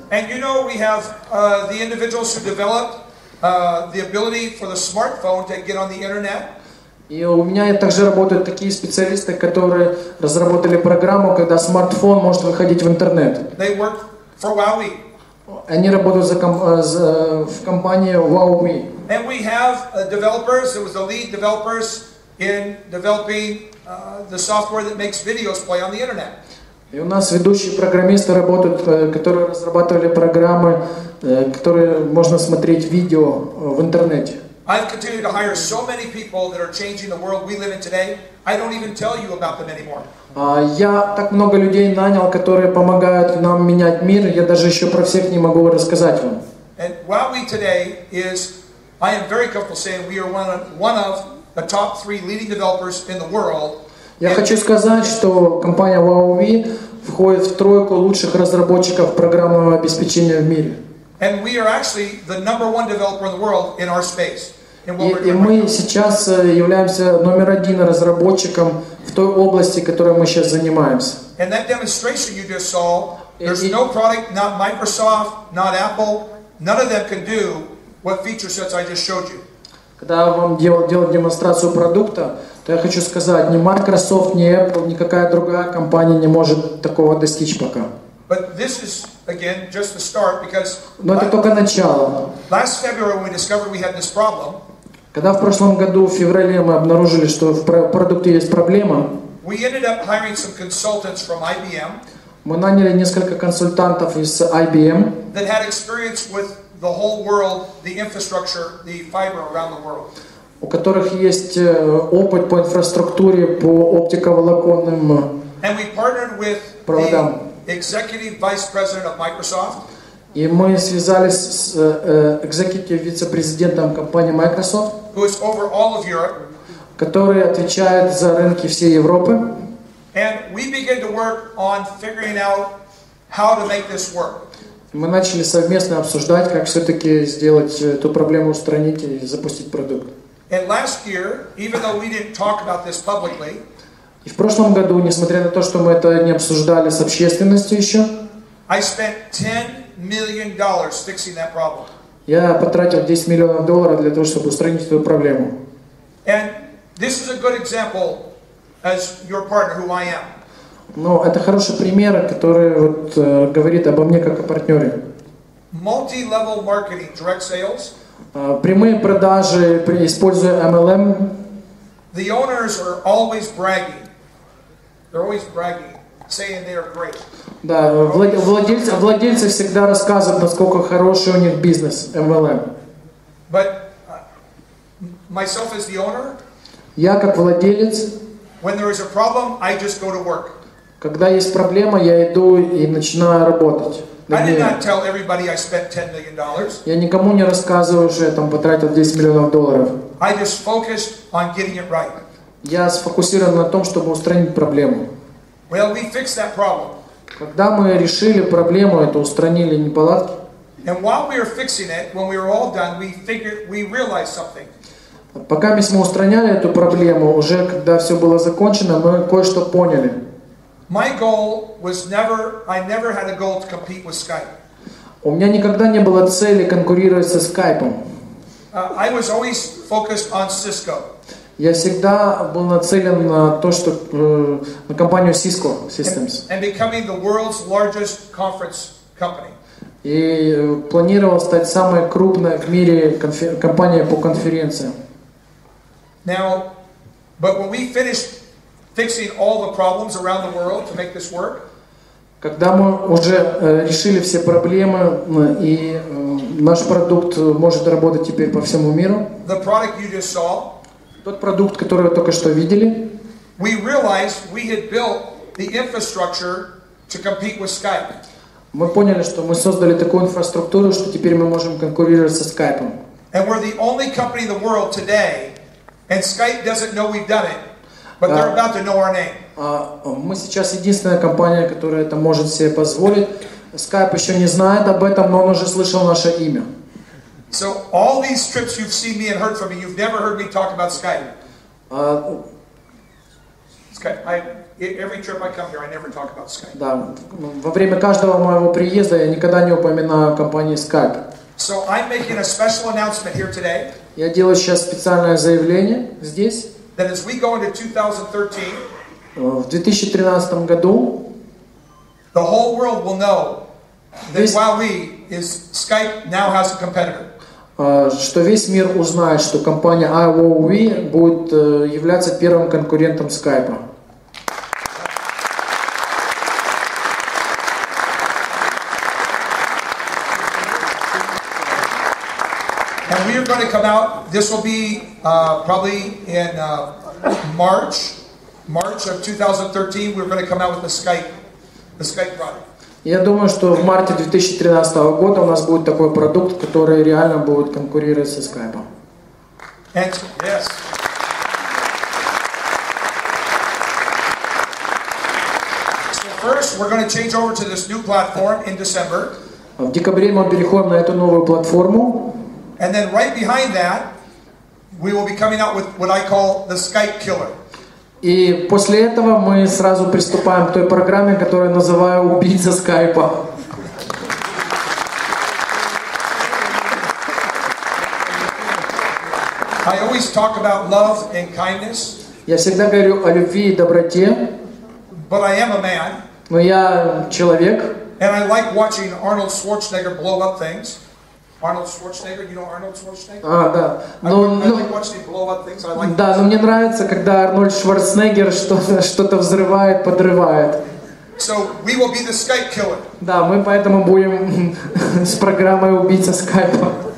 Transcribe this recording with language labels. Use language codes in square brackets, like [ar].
[en] And you know we have the individuals who developed the ability for the smartphone to get on the internet. [ru] И у меня также работают такие специалисты, которые разработали программу, когда смартфон может выходить в интернет. [en] They work for Huawei. [ru] Они работают в компании Huawei. [en] And we have developers. It was the lead developers in developing the software that makes videos play on the internet. [ru] И у нас ведущие программисты работают, которые разрабатывали программы, которые можно смотреть видео в интернете. [en] I've continued to hire so many people that are changing the world we live in today. I don't even tell you about them anymore. [ru] Я так много людей нанял, которые помогают нам менять мир. Я даже еще про всех не могу рассказать вам. [en] And Huawei today is, I am very comfortable saying we are one of the top 3 leading developers in the world. [ru] Я хочу сказать, что компания Huawei входит в тройку лучших разработчиков программного обеспечения в мире. [en] And we are actually the #1 developer in the world in our space. [ru] И мы сейчас являемся номер 1 разработчиком в той области, которой мы сейчас занимаемся. [en] And that demonstration you just saw, there's no product, not Microsoft, not Apple, none of them can do what feature sets I just showed you. [ru] Когда вам делать демонстрацию продукта, то я хочу сказать, ни Microsoft, ни Apple, никакая другая компания не может такого достичь пока. [en] But this is again just the start because [ru] Но это только начало. [en] Last February when we discovered we had this problem, [ru] когда в прошлом году в феврале мы обнаружили, что в продукте есть проблема, [en] we ended up hiring some consultants from IBM. [ru] Мы наняли несколько консультантов из IBM, [en] that had experience with the whole world, the infrastructure, the fiber around the world. [ru] У которых есть опыт по инфраструктуре, по оптиковолоконным [en] And we partnered with [ru] проводам. [en] the executive vice president of Microsoft. [ru] И мы связались с вице-президентом компании Microsoft, [en] who is over all of Europe, [ru] который отвечает за рынки всей Европы. [en] And we began to work on figuring out how to make this work. [ru] Мы начали совместно обсуждать, как все-таки сделать эту проблему, устранить и запустить продукт. [en] And last year, even though we didn't talk about this publicly, [ru] и в прошлом году, несмотря на то, что мы это не обсуждали с общественностью еще, [en] I spent $10 million fixing that problem. [ru] Я потратил $10 миллионов для того, чтобы устранить эту проблему. [en] And this is a good example as your partner, who I am. [ru] Но это хороший пример, который вот, говорит обо мне как о партнере. [en] Multi-level marketing, direct sales. [ru] Прямые продажи, используя MLM. [en] The owners are always bragging. They're always bragging, saying they are great. [ru] Да, владельцы всегда рассказывают, насколько хороший у них бизнес MLM. [en] But myself as the owner, [ru] я как владелец, [en] when there is a problem, I just go to work. [ru] Когда есть проблема, я иду и начинаю работать. [en] I did not tell everybody I spent $10 million. [ru] Я никому не рассказываю, что я там потратил $10 миллионов. [en] I just focused on getting it right. [ru] Я сфокусирован на том, чтобы устранить проблему. [en] Well, we fixed that problem. [ru] Когда мы решили проблему, это устранили неполадки. [en] And while we were fixing it, when we were all done, we realized something. [ru] Пока мы устраняли эту проблему, уже когда все было закончено, мы кое-что поняли. [en] My goal was I never had a goal to compete with Skype. [ru] У меня никогда не было цели конкурировать со Skype. [en] I was always focused on Cisco. [ru] Я всегда был нацелен на то, что на компанию Cisco Systems. [en] And becoming the world's largest conference company. [ru] И планировал стать самой крупной в мире компанией по конференциям. [en] Now, but when we finished fixing all the problems around the world to make this work, [ru] когда мы уже решили все проблемы и наш продукт может работать теперь по всему миру, [en] the product you just saw, [ru] тот продукт, который вы только что видели, [en] we realized we had built the infrastructure to compete with Skype. [ru] Мы поняли, что мы создали такую инфраструктуру, что теперь мы можем конкурировать со Skype. [en] And we're the only company in the world today, and Skype doesn't know we've done it, but they're about to know our name. [ru] Мы сейчас единственная компания, которая это может себе позволить. Skype еще не знает об этом, но он уже слышал наше имя. [en] So all these trips you've seen me and heard from me, you've never heard me talk about Skype. Skype. Every trip I come here, I never talk about Skype. [ru] Да, во время каждого моего приезда я никогда не упоминаю компанию Skype. [en] So I'm making a special announcement here today. [ru] Я делаю сейчас специальное заявление здесь. [en] That as we go into 2013, [ru] в 2013 году, [en] the whole world will know that Huawei is Skype now has a competitor. [ru] Что весь мир узнает, что компания Huawei будет являться первым конкурентом Skype. [en] And we are going to come out. This will be probably in March of 2013. We're going to come out with the Skype product. [ru] Я думаю, что в марте 2013 года у нас будет такой продукт, который реально будет конкурировать со Skype. [en] And yes. So first, we're going to change over to this new platform in December. [ru] В декабре мы переходим на эту новую платформу. [en] And then right behind that, we will be coming out with what I call the Skype killer. [ru] И после этого мы сразу приступаем к той программе, которую я называю «Убийца Скайпа». [en] I always talk about love and kindness. [ru] Я всегда говорю о любви и доброте. [en] But I am a man. [ru] Но я человек. [en] And I like watching Arnold Schwarzenegger blow up things. Arnold Schwarzenegger, you know Arnold Schwarzenegger? [ru] Да. [en] I like watching him blow up things. I like. [ru] Да, но мне нравится, когда Арнольд Шварценеггер что-то взрывает, подрывает. [en] So we will be the Skype killer. [ru] Да, мы поэтому будем с программой «Убийца Скайпа».